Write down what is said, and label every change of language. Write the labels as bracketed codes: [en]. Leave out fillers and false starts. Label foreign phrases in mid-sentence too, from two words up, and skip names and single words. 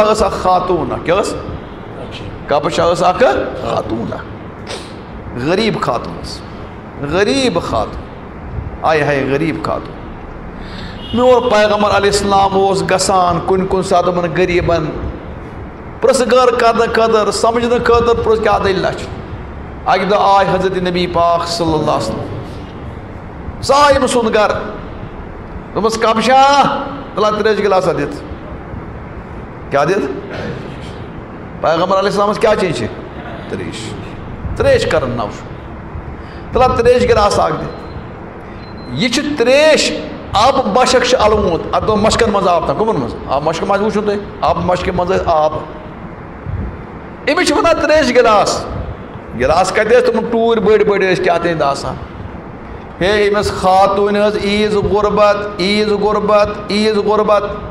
[ks] ٲس اکھ خاتوٗن اکھ کیٛاہ ٲس کبشہ ٲس اکھ خاتوٗن اکھ غریٖب خاتوٗن ٲس غریٖب خاتوٗن آیہِ ہاے غریٖب خاتوٗن میون پیغمبر [ar] علیہ السلام [ks] اوس گژھان کُنہِ ساتہٕ یِمن غریٖبن پرٛژھٕ غٲر کرنہٕ خٲطرٕ سمجھنہٕ خٲطرٕ پرٛژھ کیٛاہ دٔلیٖلہ چھِ اکہِ دۄہ آے حضرت نبی پاک [ar] صلی اللہ علیہ وسلم [ks] سُہ آے أمۍ سُنٛد گرٕ دوٚپمَس کبشہ تُلہا تریشہِ گِلاسا دِتھ کیٛاہ دِتھ پیغمبر علیہ السلامس کیٛاہ چیٖز چھِ تریش کرن نو چھُ تُلہا تریش گِلاس اکھ دِتھ یہِ چھُ تریش آبہٕ مشک چھُ الوُنٛد اتھ دوٚپ مشکن منٛز آب تام کٕمن منٛز آب مشکہٕ منٛز وٕچھِو تُہۍ آبہٕ مشکہِ منٛز ٲسۍ آب أمِس چھِ وَنان تریش گِلاس گِلاس کتہِ ٲسۍ تِمن ٹوٗرۍ بٔڑۍ بٔڑۍ ٲسۍ کیٛاہ تانۍ آسان ہے أمِس خاتوٗنہِ ہٕنٛز عیٖز غُربت عیٖز غُربت عیٖز غُربت